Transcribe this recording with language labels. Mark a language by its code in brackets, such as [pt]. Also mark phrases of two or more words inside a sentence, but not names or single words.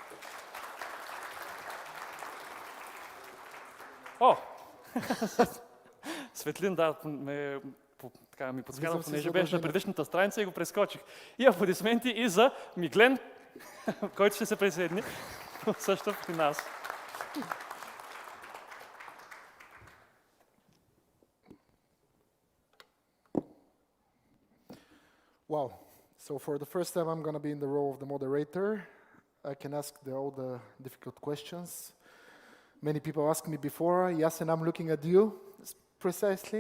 [bg] О! Светлин, да, ми подсказва, понеже беше на предишната страница и го прескочих. И аплодисменти и за Миглен, който ще се присъедини също при нас. [en] Wow. So for the first time, I'm going to be in the role of the moderator. I can ask all the difficult questions. Many people asked me before. Jasen, I'm looking at you precisely.